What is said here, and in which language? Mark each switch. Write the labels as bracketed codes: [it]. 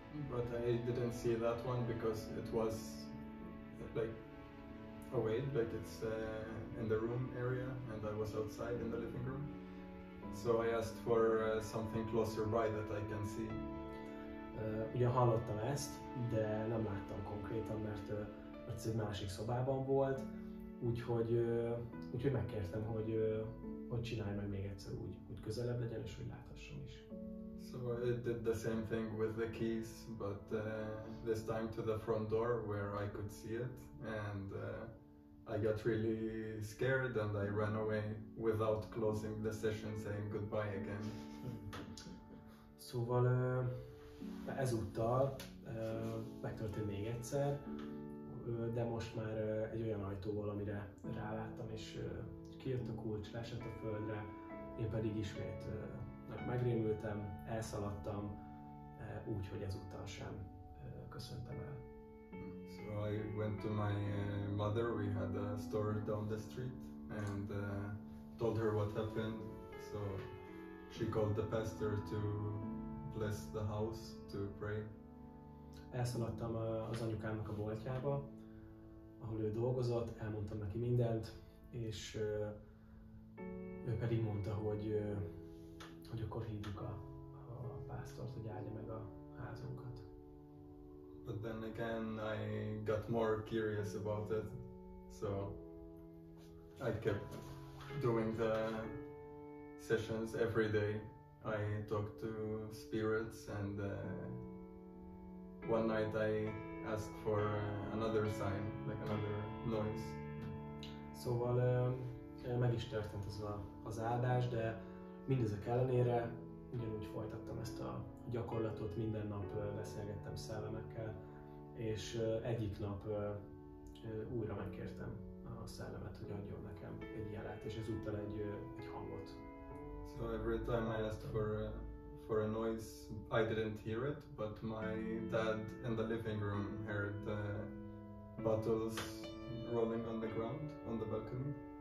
[en] But I didn't see that one because it was like away, like it's in the room area, and I was outside in the living room. So I asked for something closer by that I can see. [hu] Ugye hallottam ezt, de nem láttam konkrétan, mert ez egy másik szobában volt, úgyhogy megkértem, hogy csinálj meg még egyszer úgy közelebb legyen, és hogy láthassam is. [en] So it did the same thing with the keys, but this time to the front door where I could see it, and I got really scared and I ran away without closing the session, saying goodbye again. [hu] Szóval ezúttal megtörtént még egyszer, de most már egy olyan ajtóval, amire ráláttam, és kijött a kulcs, leesett a földre, én pedig ismét megrémültem, elszaladtam, úgy, hogy ezúttal sem köszöntem el. [en] So I went to my mother, we had a store down the street, and told her what happened. So she called the pastor to bless the house, to pray. [hu] Elszaladtam az anyukámnak a boltjába, ahol ő dolgozott, elmondtam neki mindent, és ő pedig mondta, hogy akkor hívjuk a pásztort, hogy áldja meg a házunkat. [en] But then again, I got more curious about it, so I kept doing the sessions every day. I talked to spirits, and one night I asked for another sign, like another noise. [hu] Szóval meg is történt ez az áldás, de mindezek ellenére ugyanúgy folytattam ezt a gyakorlatot, minden nap beszélgettem szellemekkel, és egyik nap újra megkértem a szellemet, hogy adjon nekem egy jelet, és ezúttal egy hangot. [en] So every time I asked for a noise, I didn't hear it, but my dad in the living room heard bottles rolling on the ground, on the balcony.